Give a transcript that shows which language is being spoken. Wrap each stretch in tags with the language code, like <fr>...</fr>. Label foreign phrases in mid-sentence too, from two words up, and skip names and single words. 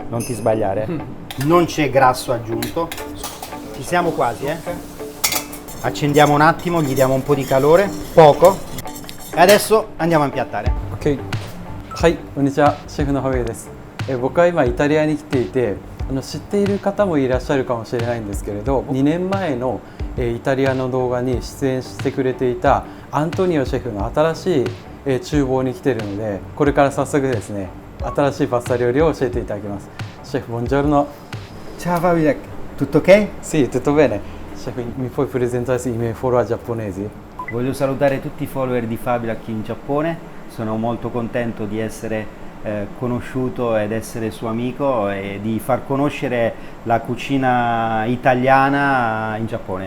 <it>Non ti sbagliare. Non c'è grasso aggiunto. Ci siamo quasi, eh? Accendiamo un attimo, gli diamo un po' di calore, poco. E adesso andiamo a impiattare.</it> <ja>OK。はい、こんにちは、シェフのハベイです。僕は今イタリアに来ていて、知っている方もいらっしゃるかもしれないんですけれど、2年前のイタリアの動画に出演してくれていたアントニオシェフの新しい厨房に来ているので、これから早速ですね、新しいパスタ料理を教えていただきます。シェフ、buongiorno.</ja> <it>Ciao Fabio, tutto ok? Sì, tutto bene. Chef, mi puoi presentare i miei follower giapponesi? Voglio salutare tutti i follower di Fabio qui in Giappone. Sono molto contento di essere conosciuto ed essere suo amico e di far conoscere la cucina italiana in Giappone.</it>